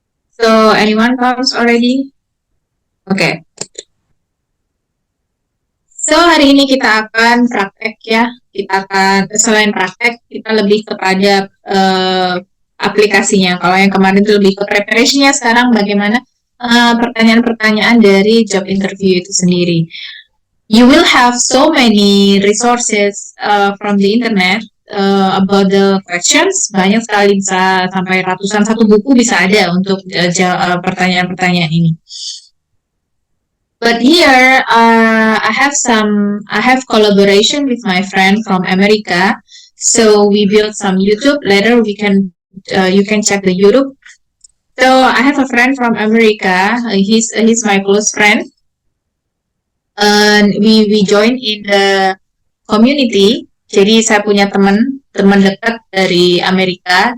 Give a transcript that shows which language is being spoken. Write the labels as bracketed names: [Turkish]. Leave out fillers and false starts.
[English] So anyone comes already? Okay. [Indonesian] So hari ini kita akan praktek ya. Kita akan selain praktek kita lebih kepada aplikasinya. Kalau yang kemarin itu lebih ke preparationnya, sekarang bagaimana pertanyaan-pertanyaan dari job interview itu sendiri. [English] You will have so many resources from the internet about the questions. [Indonesian] Banyak sekali, bisa sampai ratusan, satu buku bisa ada untuk pertanyaan-pertanyaan ini. [English] But here, I have collaboration with my friend from America. So we built some YouTube. Later you can check the YouTube. So I have a friend from America. He's my close friend. And we join in the community. [Indonesian] Jadi saya punya teman dekat dari Amerika.